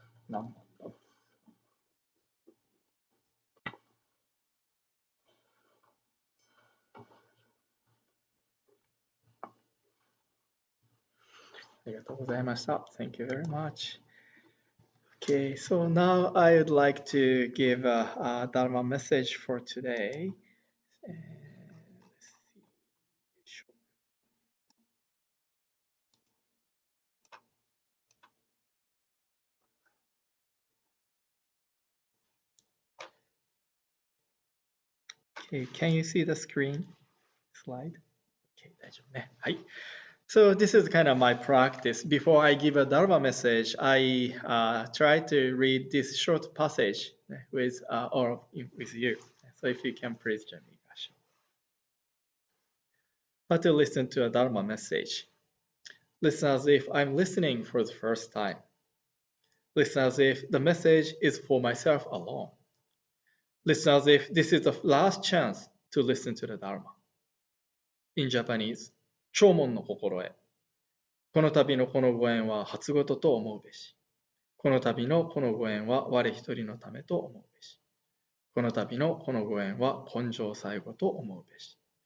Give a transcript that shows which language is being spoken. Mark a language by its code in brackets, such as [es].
[ja] 楽 ありがとうございました。 [en] Thank you very much. Okay, so now I would like to give a Dharma message for today. Okay, can you see the screen slide? [ja] Okay, 大丈夫ね。はい。 [en] So this is kind of my practice. Before I give a Dharma message, I try to read this short passage with with you. So if you can please join me. to listen to a Dharma message. Listen as if I'm listening for the first time. Listen as if the message is for myself alone. Listen as if this is the last chance to listen to the Dharma. In Japanese, [ja] 弔問の心得。この度のこのご縁は初ごとと思うべし。この度のこのご縁は我一人のためと思うべし。この度のこのご縁は根性最後と思うべし。